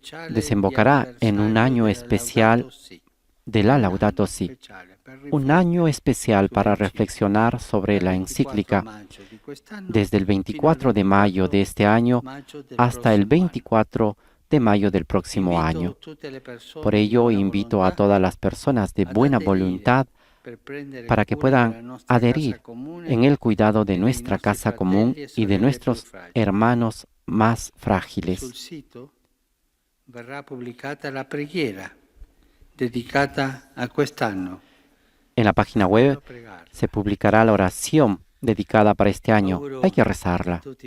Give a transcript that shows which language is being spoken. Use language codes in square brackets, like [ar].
[es] desembocará en un año especial de la Laudato Si, un año especial para reflexionar sobre la encíclica desde el 24 de mayo de este año hasta el 24 de mayo del próximo año. Por ello, invito a todas las personas de buena voluntad para que puedan adherir en el cuidado de nuestra casa común y de nuestros hermanos más frágiles. [it] Verrà pubblicata la preghiera dedicata a quest'anno. [es] En la página web se publicará la oración dedicada para este año. Hay que rezarla.